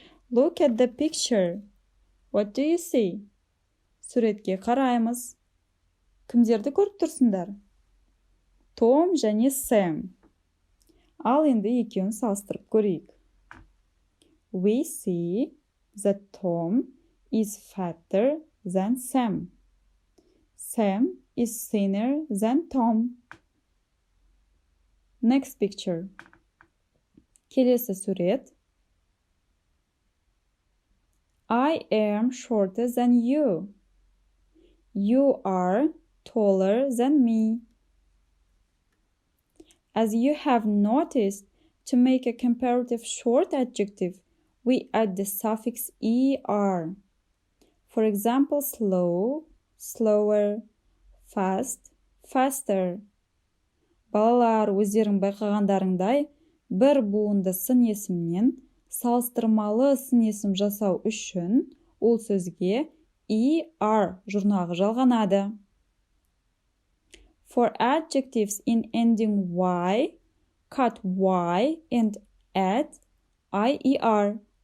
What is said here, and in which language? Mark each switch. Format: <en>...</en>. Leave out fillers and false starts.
<en>Look at the picture. What do you see?</en> <kk>Суретке қараймыз. Кімдерді көріп тұрсыңдар? Том және Сэм. Ал енді екеуін салыстырып көрейік.</kk> <en>We see that Tom is fatter than Sam. Sam is thinner than Tom. Next picture.</en> <kk>Келесі сурет.</kk> <en>I am shorter than you. You are taller than me. As you have noticed, to make a comparative short adjective, we add the suffix er. For example, slow, slower, fast, faster.</en> <kk>Балалар, өздерің байқағандарыңдай, бір буынды сын есімнен салыстырмалы сын есім жасау үшін ол сөзге er жұрнағы жалғанады.</kk> <en>For adjectives in ending y, cut y and add ier.</en>